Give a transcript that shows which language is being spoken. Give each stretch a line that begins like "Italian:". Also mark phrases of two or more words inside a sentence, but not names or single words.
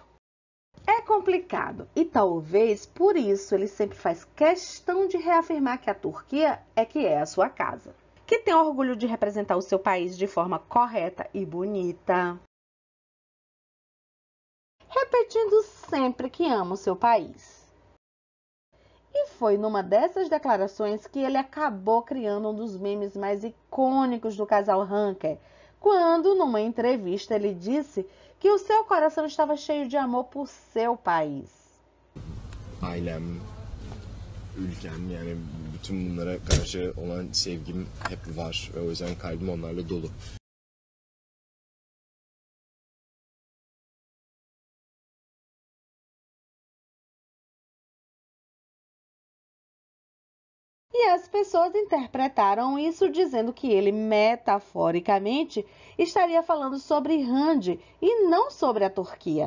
Portuguese: É complicado e talvez por isso ele sempre faz questão de reafirmar que a Turquia é a sua casa, que tem orgulho de representar o seu país de forma correta e bonita, repetindo sempre que ama o seu país. E foi numa dessas declarações que ele acabou criando um dos memes mais icônicos do casal Hanker, quando, numa entrevista, ele disse que o seu coração estava cheio de amor por seu país.
Turkish: Ailem, ülkem, yani bütün bunlara karşı olan sevgim hep var ve o yüzden kalbim onlarla dolu.
Portuguese: E as pessoas interpretaram isso dizendo que ele, metaforicamente, estaria falando sobre Hande e não sobre a Turquia.